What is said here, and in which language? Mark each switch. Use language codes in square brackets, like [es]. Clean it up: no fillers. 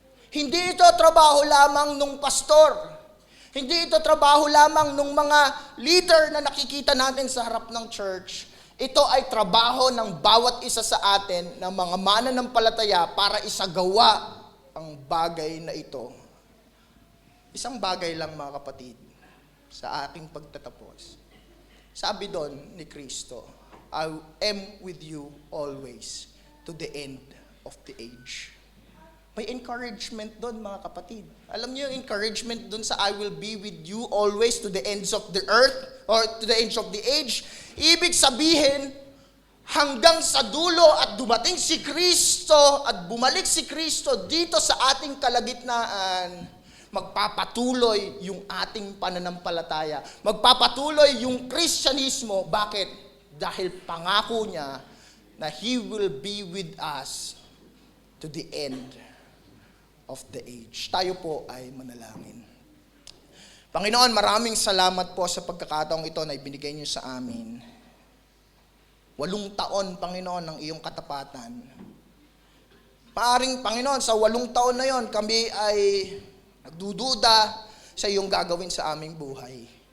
[tl] Hindi ito trabaho lamang nung pastor. Hindi ito trabaho lamang nung mga leader na nakikita natin sa harap ng church. Ito ay trabaho ng bawat isa sa atin ng mga mananampalataya para isagawa ang bagay na ito. Isang bagay lang mga kapatid sa aking pagtatapos. Sabi doon ni Kristo, [en] I am with you always to the end of the age. [tl] May encouragement doon mga kapatid. Alam niyo yung encouragement doon sa [en] I will be with you always to the ends of the earth or to the ends of the age. [tl] Ibig sabihin, hanggang sa dulo at dumating si Kristo at bumalik si Kristo dito sa ating kalagitnaan, magpapatuloy yung ating pananampalataya. Magpapatuloy yung Kristyanismo. Bakit? Dahil pangako niya na [en] He will be with us to the end of the age. [tl] Tayo po ay manalangin. Panginoon, maraming salamat po sa pagkakataong ito na ibinigay niyo sa amin. 8 taon, Panginoon, ng iyong katapatan. Paaring, Panginoon, sa 8 taon na yon, kami ay nagdududa sa iyong gagawin sa aming buhay.